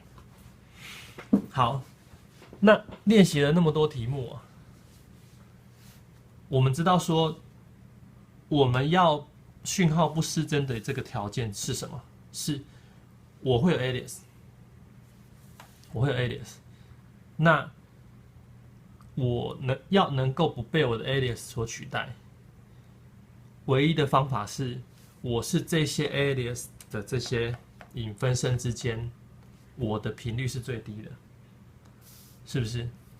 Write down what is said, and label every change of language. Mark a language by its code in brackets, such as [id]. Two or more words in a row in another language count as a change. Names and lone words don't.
[zh] 好，那練習了那麼多題目啊，我們知道說，我們要訊號不失真的這個條件是什麼？是我會有 alias， 我會有 alias，那我要能夠不被我的 alias 所取代，唯一的方法是，我是這些 alias 的這些引分身之間，我的頻率是最低的，是不是？